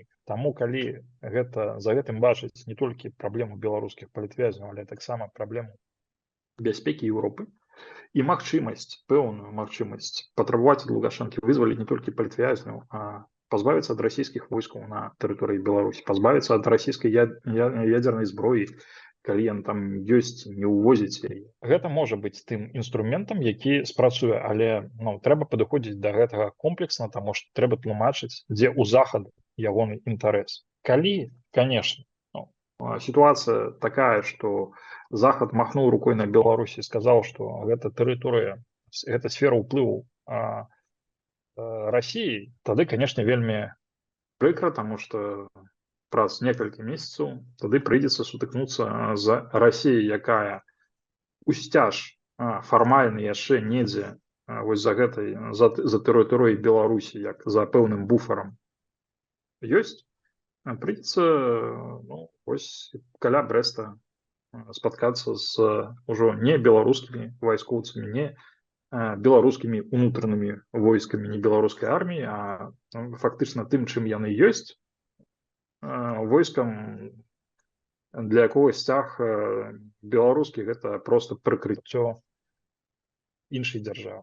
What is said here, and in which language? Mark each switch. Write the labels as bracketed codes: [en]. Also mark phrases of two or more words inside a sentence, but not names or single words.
[be] Таму калі за гэтым бачыць не толькі праблему беларускіх палітвязняў, але таксама праблему бяспекі Еўропы і магчымасць, пэўную магчымасць патрабаваць ад Лукашэнкі вызваліць не толькі палітвязняў, а пазбавіцца ад расійскіх войскаў на тэрыторыі Беларусі, пазбавіцца ад расійскай ядзернай зброі, калі яна там ёсць, не ўвозіць яе. Гэта можа быць тым інструментам, які спрацуе, але трэба падыходзіць да гэтага комплексна, таму што трэба тлумачыць, дзе ў Захаду ягоны інтарэс. Калі, [ru] конечно, ситуация такая, что Захад махнул рукой на Беларусь и сказал, что это территория, это сфера уплыву России, тогда, конечно, вельми прикро, потому что [be] праз некалькі месяцаў тады прыйдзецца сутыкнуцца з Расіяй, якая усцяж фармальна яшчэ недзе вось за тэрыторыяй Беларусі, як за пэўным буферам ёсць. Прыйдзецца вось каля Брэста спаткацца з ужо не беларускімі вайскоўцамі, не беларускімі унутранымі войскамі, не беларускай арміі, а фактычна тым, чым яны ёсць, войскам, для якога сцяг беларускі гэта проста прыкрыццё іншай дзяржавы.